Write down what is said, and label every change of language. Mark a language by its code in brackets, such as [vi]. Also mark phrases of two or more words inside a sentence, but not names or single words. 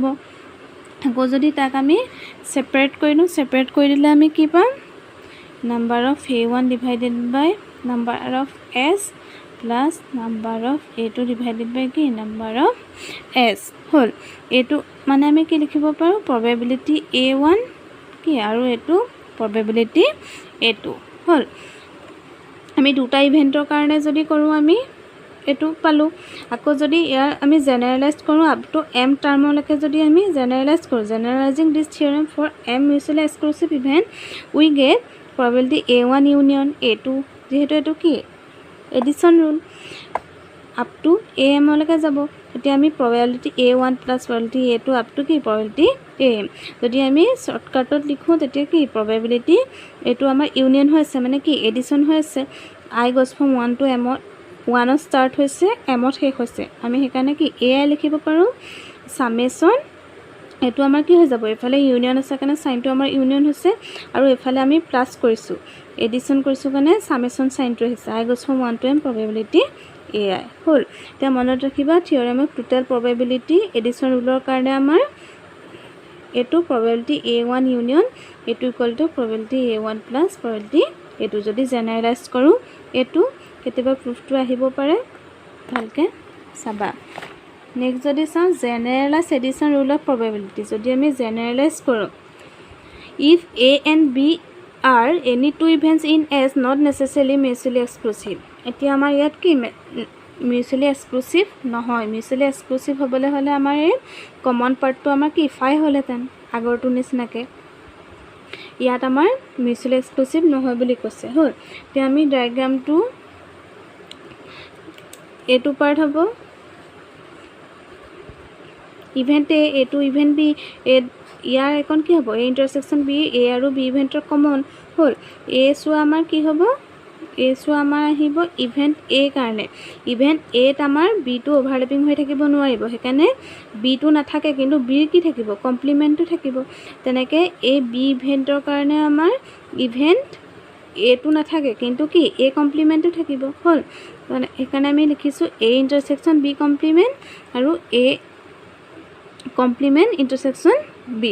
[as] আকৌ যদি তাক আমি সেপাৰেট কৰি লওঁ, সেপাৰেট কৰি দিলে আমি কি পাম? [en] number of A1 divided by number of S plus number of A2 divided by কি number of S হল। [as] এইটো মানে আমি কি লিখিব পাৰোঁ? probability A1 কি আৰু এইটো probability A2 হল। আমি দুটা ইভেণ্টৰ কাৰণে যদি কৰোঁ আমি এইটো পালোঁ। আকৌ যদি ইয়াৰ আমি জেনেৰেলাইজ কৰোঁ [en] up to m term [as] যদি আমি জেনেৰেলাইজ কৰোঁ, [en] generalizing this theorem for m mutually exclusive event we get probability A1 union A2 [as] যেহেতু এইটো কি [en] addition rule up to AM [as] লৈকে যাব। তেতিয়া আমি [en] probability A1 plus probability A2 up to [as] কি probability AM যদি আমি শৰ্টকাটত লিখোঁ তেতিয়া কি probability এইটো আমাৰ ইউনিয়ন হৈ আছে মানে কি এডিশ্যন হৈ আছে। [en] I goes from 1 to M [as] 1ত ষ্টাৰ্ট হৈছে M শেষ হৈছে। আমি সেইকাৰণে কি AI লিখিব পাৰোঁ সামেশ্যন এইটো আমাৰ কি হৈ যাব? এফালে ইউনিয়ন আছে কাৰণে সাইনটো আমাৰ ইউনিয়ন হৈছে আৰু এফালে আমি প্লাস কৰিছোঁ এডিশ্যন কৰিছোঁ কাৰণে সামেশ্যন সাইনটো আহিছে। [en] I goes from 1 to M probability AI [as] হ'ল। এতিয়া মনত ৰাখিবা [en] theorem of total probability addition rule [as] কাৰণে আমাৰ এইটো [en] probability A1 union [as] এইটো [en] equal to probability A1 plus probability [as] এইটো যদি জেনেৰেলাইজ কৰোঁ এইটো কেতিয়াবা প্ৰুফটো আহিব পাৰে, ভালকৈ চাবা। [en] নেক্সট [as] যদি চাওঁ [en] generalize addition rule of probability [as] যদি আমি জেনেৰেলাইজ কৰোঁ [en] if A and B are any two events in S not necessarily mutually exclusive। [as] এতিয়া আমাৰ ইয়াত কি [en] mutually exclusive [as] নহয়। [en] mutually exclusive [as] হ'বলৈ হ'লে আমাৰ এই [en] common part [as] আমাৰ কি 5 হ'লেহেঁতেন আগৰটো নিচিনাকৈ। ইয়াত আমাৰ [en] mutually exclusive [as] নহয় বুলি কৈছে হ'ল তে আমি ডায়াগ্ৰামটো এটো পাৰ্ট হ'ব [en] event A to event B [as] ইয়াৰ এখন কি হ'ব [en] A intersection B [as] এ আৰু বি ইভেন্টৰ কমন হ'ল এ চোৱা আমাৰ কি হ'ব এ চোৱা আমাৰ আহিব [en] event A [as] কাৰণে [en] event A [as] ত আমাৰ বি টু ওভাৰলেপিং হৈ থাকিব নোৱাৰিব হেকানে বি টু নাথাকে কিন্তু বি কি থাকিব কমপ্লিমেন্টটো থাকিব তেনেকে এ বি ইভেন্টৰ কাৰণে আমাৰ [en] event A [as] টু নাথাকে কিন্তু কি এ কমপ্লিমেন্টটো থাকিব হ'ল মানে হেকানে আমি লিখিছো [en] A intersection B complement [as] আৰু [en] A complement intersection B